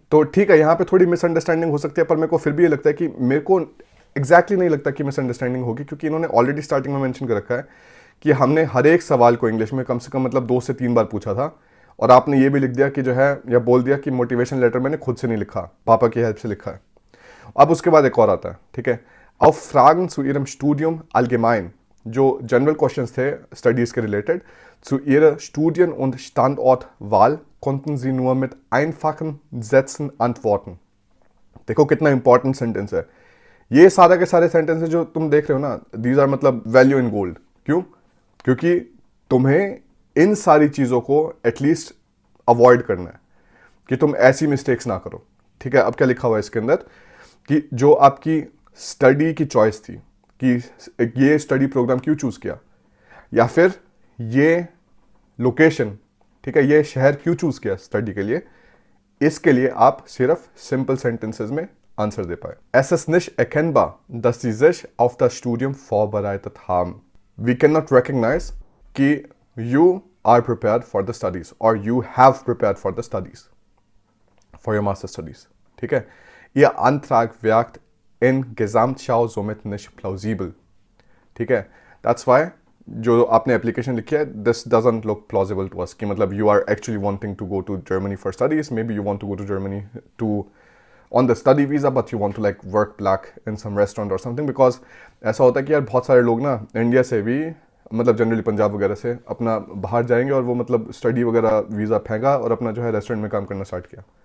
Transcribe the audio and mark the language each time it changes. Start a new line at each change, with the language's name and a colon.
Hindi: तो ठीक है, यहाँ पे थोड़ी मिसअंडरस्टैंडिंग हो सकती है, पर मेरे को फिर भी ये लगता है कि मेरे को एग्जैक्टली नहीं लगता कि मिसअंडरस्टैंडिंग होगी, क्योंकि इन्होंने ऑलरेडी स्टार्टिंग में मेंशन कर रखा है कि हमने हर एक सवाल को इंग्लिश में कम से कम मतलब 2 से 3 बार पूछा था, और आपने ये भी लिख दिया कि जो है या बोल दिया कि मोटिवेशन लेटर मैंने खुद से नहीं लिखा, पापा की हेल्प से लिखा है। अब उसके बाद एक और आता है, ठीक है,
German: auf Fragen zu ihrem Studium allgemein
Hindi: जो जनरल क्वेश्चंस थे स्टडीज के related.
German: Zu ihrer Studien- und Standortwahl konnten sie nur mit einfachen Sätzen antworten.
Hindi: देखो कितना इंपॉर्टेंट सेंटेंस है. ये सारा के सारे सेंटेंस जो तुम देख रहे हो ना, दीज आर मतलब
English: Value in gold.
Hindi: क्यों? क्योंकि तुम्हें इन सारी चीजों को एटलीस्ट अवॉइड करना है कि तुम ऐसी मिस्टेक्स ना करो. ठीक है, अब क्या लिखा हुआ है इसके अंदर कि जो आपकी स्टडी की चॉइस थी कि ये स्टडी प्रोग्राम क्यों चूज किया, या फिर ये लोकेशन, ठीक है, ये शहर क्यों चूज किया स्टडी के लिए, इसके लिए आप सिर्फ सिंपल सेंटेंसेस में आंसर दे पाए.
German: Es ist nicht erkennbar, dass sie sich auf das Studium vorbereitet haben.
English: We cannot recognize कि you are prepared for the studies or you have prepared for the studies, for your master studies.
Hindi: ठीक है,
German: Ihr Antrag wirkt in Gesamtschau somit nicht plausibel.
Hindi: ठीक है,
English: that's why
Hindi: जो आपने application लिखी है,
English: this doesn't look plausible to us
Hindi: कि मतलब
English: You are actually wanting to go to Germany for studies. Maybe you want to go to Germany to on the study visa, but you want to like work black in some restaurant और something.
Hindi: Because ऐसा होता है कि यार बहुत सारे लोग ना इंडिया से भी, मतलब जनरली पंजाब वगैरह से, अपना बाहर जाएंगे और वो मतलब स्टडी वगैरह वीज़ा फेंका और अपना जो है रेस्टोरेंट में काम करना स्टार्ट किया.